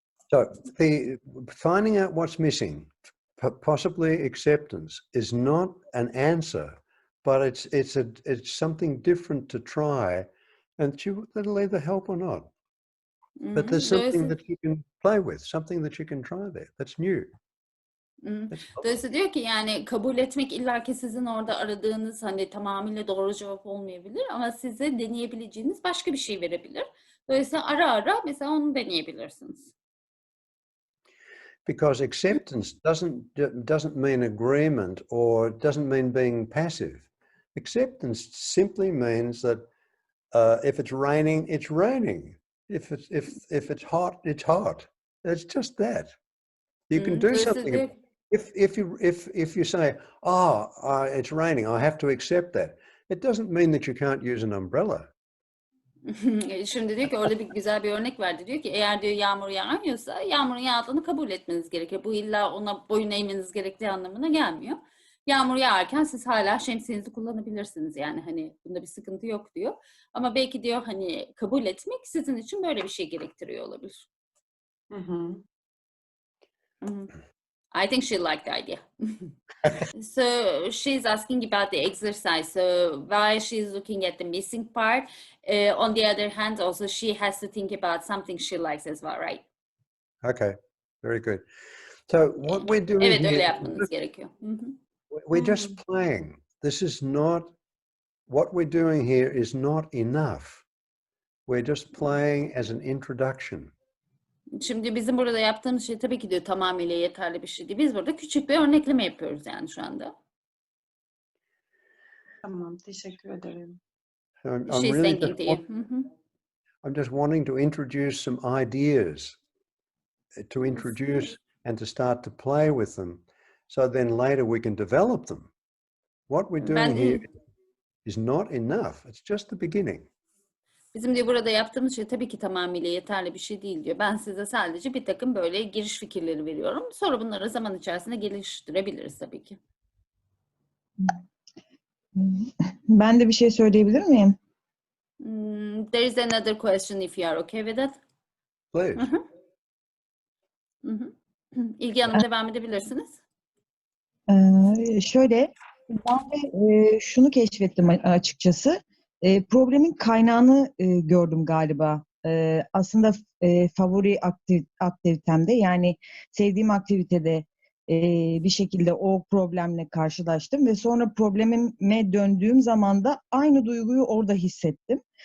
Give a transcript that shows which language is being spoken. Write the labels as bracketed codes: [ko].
[en] So finding out what's missing, possibly acceptance, is not an answer, but it's something different to try, and that'll either help or not. But there's something that you can play with, something that you can try there. That's new. [tr] Dolayısıyla diyor ki yani kabul etmek illaki sizin orada aradığınız hani tamamıyla doğru cevap olmayabilir ama size deneyebileceğiniz başka bir şey verebilir. Dolayısıyla ara ara mesela onu deneyebilirsiniz. [en] Because acceptance doesn't mean agreement or doesn't mean being passive. Acceptance simply means that if it's raining, it's raining. If it's hot, it's hot. It's just that. You can do something. If you say, it's raining, I have to accept that. It doesn't mean that you can't use an umbrella. [tr] Şimdi diyor ki orada güzel bir örnek verdi. Diyor ki eğer diyor yağmur yağıyorsa yağmurun yağdığını kabul etmeniz gerekiyor. Bu illa ona boyun eğmeniz gerektiği anlamına gelmiyor. Yağmur yağarken siz hala şemsiyenizi kullanabilirsiniz. Yani hani bunda bir sıkıntı yok diyor. Ama belki diyor hani kabul etmek sizin için böyle bir şey gerektiriyor olabilir. [en] I think she liked the idea. So she's asking about the exercise. So while she's looking at the missing part, on the other hand, also she has to think about something she likes as well, right? Okay, very good. So what we're doing [tr] Evet, öyle [en] here, [tr] yapmanız gerekiyor. [en] we're just playing. This is not, what we're doing here is not enough. We're just playing as an introduction. [tr] Şimdi bizim burada yaptığımız şey tabii ki de tamamıyla yeterli bir şey değil. Biz burada küçük bir örnekleme yapıyoruz yani şu anda. Tamam, teşekkür ederim. [en] So I'm She's really thanking to you. I'm just wanting to introduce some ideas, to introduce and to start to play with them. So then later we can develop them. What we're doing here is not enough. It's just the beginning. [tr] Bizim diyor burada yaptığımız şey tabii ki tamamıyla yeterli bir şey değil diyor. Ben size sadece bir takım böyle giriş fikirleri veriyorum. Sonra bunları zaman içerisinde geliştirebiliriz tabii ki. Ben de bir şey söyleyebilir miyim? [en] There is another question if you are okay with that. Please. [tr] İlgi Hanım devam edebilirsiniz. Şöyle, ben de şunu keşfettim açıkçası. Problemin kaynağını gördüm galiba. Aslında favori aktivitemde, yani sevdiğim aktivitede bir şekilde o problemle karşılaştım ve sonra problemime döndüğüm zaman da aynı duyguyu orada hissettim.